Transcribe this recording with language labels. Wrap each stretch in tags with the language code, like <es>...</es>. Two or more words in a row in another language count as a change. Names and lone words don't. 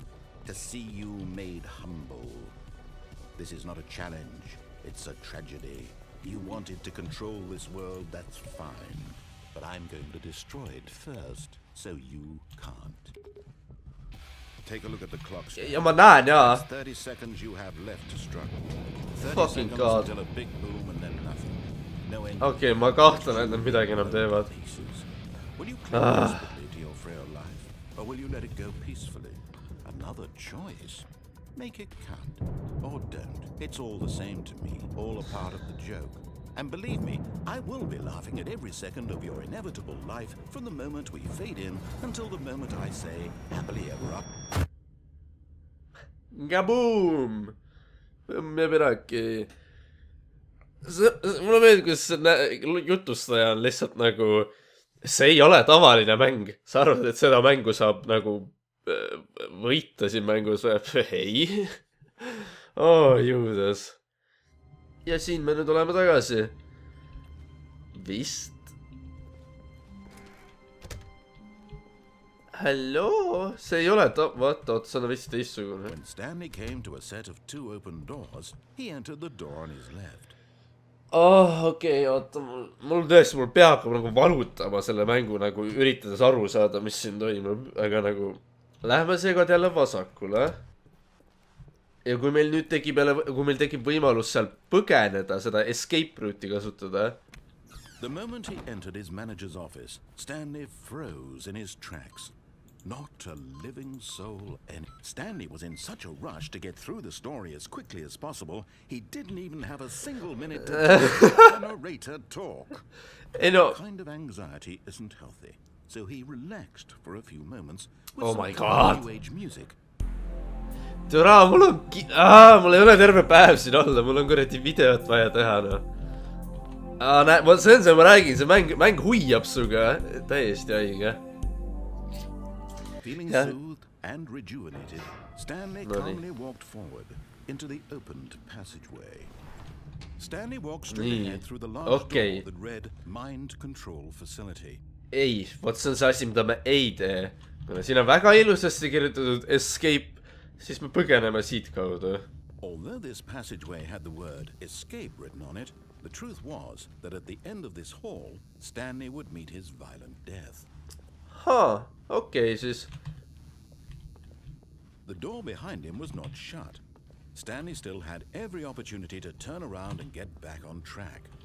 <en>To see you made humble. This is not a challenge. It's a tragedy. You wanted to control this world, that's fine. But I'm going to destroy it first, so you can't. Take a look at the clock.</en> <et>Ja ma näen jaa.</et> <en>30 seconds you have left to struggle. 30 Fucking seconds god. until a big boom and then nothing. No end.</en> <et>Okei, ma kahtlen, et nad midagi enam teevad.</et> <en>Will you cling desperately to your frail life, or will you let it go peacefully? Another choice. Make it count, or don't. It's all the same to me, all a part of the joke. And believe me, I will be laughing at every second of your inevitable life from the moment we fade in until the moment I say, happily ever up. Kaboom!</en> <et>Me midagi. Mulle meeldib, kus jutustaja on lihtsalt nagu, see ei ole tavaline mäng. Sa arvad, et seda mängu saab nagu võita siin mängus või? Ei. Oh, juudas. Ja siin me nüüd oleme tagasi. Vist. Hello? See ei ole vaata, see on vist teistsugune.</et> <en>When Stanley came to a set of 2 open doors, he entered the door on his left.</en> <et>Okei, oota, mul pea hakkab nagu valutama selle mängu nagu üritades aru saada, mis siin toimub, aga nagu lähme seekord jälle vasakule. Ja kui meil nüüd tekib võimalus seal põgeneda, seda</et> <en>escape route'i</en> <et>kasutada.</et> <en>The moment he entered his manager's office, Stanley froze in his tracks. Not a living soul. And Stanley was in such a rush to get through the story as quickly as possible, he didn't even have a single minute to let the narrator talk. That kind of anxiety isn't healthy. So he relaxed for a few moments with some new age music.</en> <et>Türa, mul ei ole terve päev siin olla, mul on kuradi videot vaja teha, no. See on see, ma räägin, see mäng huiab suga, täiesti haige.</et> <en>Feeling soothed and rejuvenated, Stanley calmly walked forward into the opened passageway. Stanley walked straight ahead through the large door that read Mind Control Facility.</en> <et>Ei, vot see on see asi, mida me ei tee. Siin on väga ilusasti kirjutatud escape. Siis me põgeneme siit kaudu.</et> <en>Although this passageway had the word escape written on it, the truth was that at the end of this hall, Stanley would meet his violent death.</en> <et>Okei, siis.</et> <en>The door behind him was not shut. Stanley still had every opportunity to turn around and get back on track.</en>